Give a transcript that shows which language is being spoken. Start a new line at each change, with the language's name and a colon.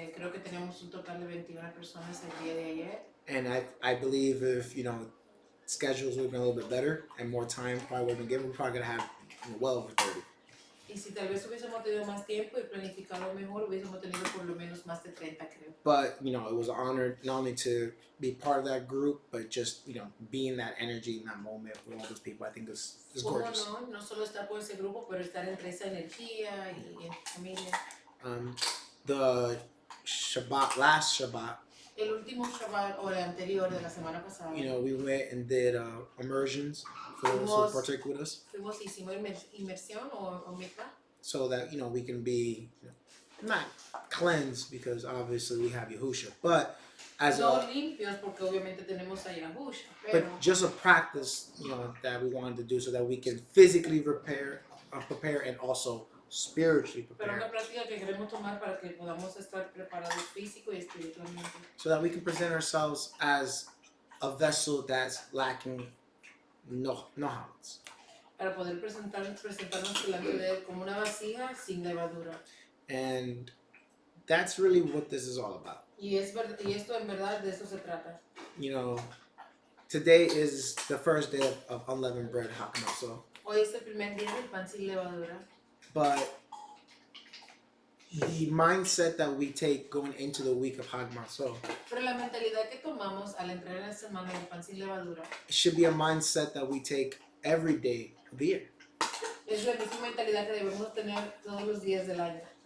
Spanish: Creo que tenemos un total de 21 personas el día de ayer.
English: And I believe if, schedules would have been a little bit better and more time probably would have been given, we're probably going to have well over 30.
Spanish: Y si tal vez hubiésemos tenido más tiempo y planificado mejor, hubiésemos tenido por lo menos más de 30, creo.
English: But, it was an honor not only to be part of that group, but just, being that energy in that moment with all those people, I think is gorgeous.
Spanish: No solo estar con ese grupo, pero estar entre esa energía y en familia.
English: The last Shabbat,
Spanish: el último Shabbat o el anterior de la semana pasada,
English: we went and did immersions for those who partake with us.
Spanish: Hicimos inmersión o mikvah.
English: So that, we can be not cleansed because obviously we have Yahusha, but
Spanish: limpios porque obviamente tenemos a Yahusha,
English: but just a practice, that we wanted to do so that we can physically prepare and also spiritually prepare.
Spanish: Pero una práctica que queremos tomar para que podamos estar preparados físico y espiritualmente.
English: So that we can present ourselves as a vessel that's lacking no habits.
Spanish: Para poder presentarnos delante de él como una vasija sin levadura.
English: And that's really what this is all about.
Spanish: Y esto en verdad de eso se trata.
English: Today is the first day of unleavened bread, HaMatzoth.
Spanish: Hoy es el primer día del pan sin levadura.
English: But the mindset that we take going into the week of HaMatzoth,
Spanish: pero la mentalidad que tomamos al entrar en la semana del pan sin levadura,
English: it should be a mindset that we take every day of the year.
Spanish: Es la misma mentalidad que debemos tener todos los días del año.